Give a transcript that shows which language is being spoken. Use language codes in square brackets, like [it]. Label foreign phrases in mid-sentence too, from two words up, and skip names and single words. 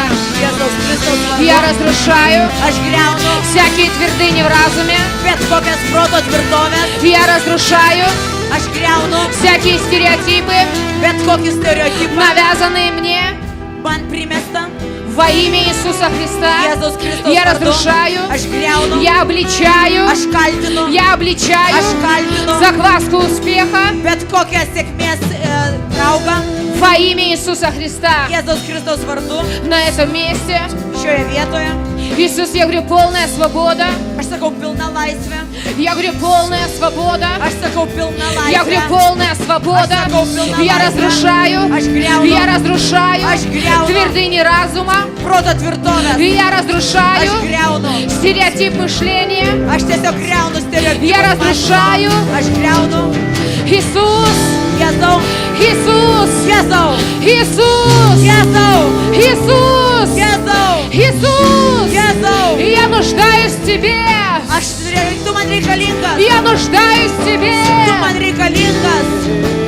[lt] Jėzaus Kristaus vardu. [ru] я разрушаю [lt] Aš griaunu [ru] всякие твердыни в разуме, [lt] bet kokias proto tvirtovės. [ru] я разрушаю [lt] Aš griaunu [ru] всякие стереотипы, [lt] bet kokį stereotipą. [ru] навязанные мне. [lt] Man primesta. [ru] Во имя Иисуса Христа [lt] Jėzaus Kristaus [ru] я [lt] vardu. [ru] разрушаю, [lt] Aš griaunu. [ru] я обличаю, [lt] Aš kaltinu. [ru] я обличаю [lt] Aš kaltinu [ru] закваску успеха [lt] bet kokią sėkmės raugą. [ru] во имя Иисуса Христа [lt] Jėzaus Kristaus vardu [ru] на этом месте. [lt] šioje vietoje. [ru] Иисус, я говорю, полная свобода. [lt] Aš sakau, pilna laisvė. [ru] Я говорю, полная свобода. [lt] Aš sakau, pilna laisvė. [ru] Я говорю, полная свобода. [lt] Aš sakau, pilna [ru] Я [lt] laisvė. [ru] разрушаю. [lt] Aš griaunu. [ru] Я разрушаю [lt] Aš griaunu. [ru] твердыни разума. [lt] Proto tvirtovės. [ru] И я разрушаю [lt] Aš griaunu. [ru] стереотип мышления. [lt] Aš tiesiog griaunu stereotipus. [ru] Я разрушаю. [lt] Aš griaunu. [ru] Иисус, [lt] Jėzau. [ru] Иисус, [lt] Jėzau. [ru] Иисус, [lt] Jėzau. [ru] Иисус, [lt] Jėzau. [ru] Иисус. [lt] Jėzau. [ru] И я нуждаюсь в Тебе. [lt] Tu man reikalingas. [ru] Я нуждаюсь в Тебе. [lt] Tu man reikalingas.